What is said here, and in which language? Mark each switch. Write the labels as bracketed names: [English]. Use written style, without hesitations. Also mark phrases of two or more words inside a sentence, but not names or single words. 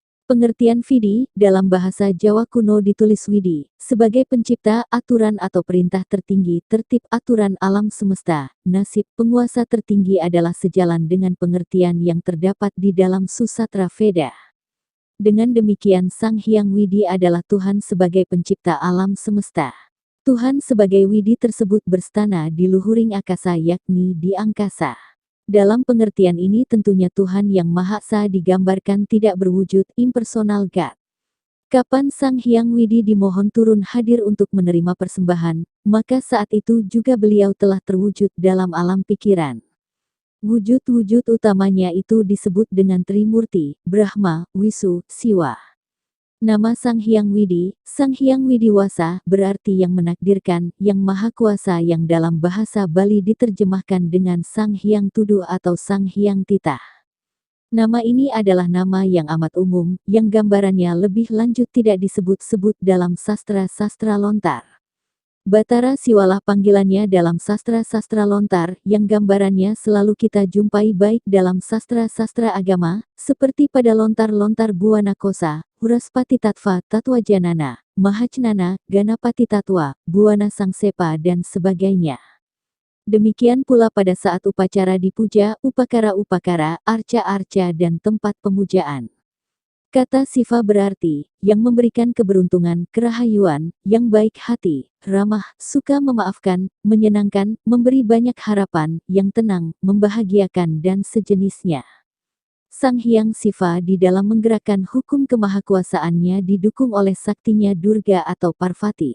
[Indonesian] Pengertian Vidi, dalam bahasa Jawa kuno ditulis Widi, sebagai pencipta, aturan atau perintah tertinggi, tertib aturan alam semesta, nasib, penguasa tertinggi adalah sejalan dengan pengertian yang terdapat di dalam Susatra Veda. Dengan demikian Sang Hyang Widi adalah Tuhan sebagai pencipta alam semesta. Tuhan sebagai Widi tersebut berstana di [Javanese] luhuring akasa [Indonesian] yakni di angkasa. Dalam pengertian ini tentunya Tuhan yang Maha Esa digambarkan tidak berwujud [English] impersonal God. [Indonesian] Kapan Sang Hyang Widi dimohon turun hadir untuk menerima persembahan, maka saat itu juga beliau telah terwujud dalam alam pikiran. Wujud-wujud utamanya itu disebut dengan Trimurti, Brahma, Wisu, Siwa. Nama Sang Hyang Widiwasa, berarti yang menakdirkan, yang maha kuasa yang dalam bahasa Bali diterjemahkan dengan Sang Hyang Tudu atau Sang Hyang Titah. Nama ini adalah nama yang amat umum, yang gambarannya lebih lanjut tidak disebut-sebut dalam sastra-sastra lontar. Batara Siwalah panggilannya dalam sastra-sastra lontar, yang gambarannya selalu kita jumpai baik dalam sastra-sastra agama, seperti pada lontar-lontar Buana Kosa, Huraspati Tatva Tatwa Janana, Mahacnana, Ganapati Tatwa, Buana Sangsepa dan sebagainya. Demikian pula pada saat upacara dipuja, upakara-upakara, arca-arca dan tempat pemujaan. Kata Siva berarti, yang memberikan keberuntungan, kerahayuan, yang baik hati, ramah, suka memaafkan, menyenangkan, memberi banyak harapan, yang tenang, membahagiakan dan sejenisnya. Sang Hyang Siva di dalam menggerakkan hukum kemahakuasaannya didukung oleh saktinya Durga atau Parvati.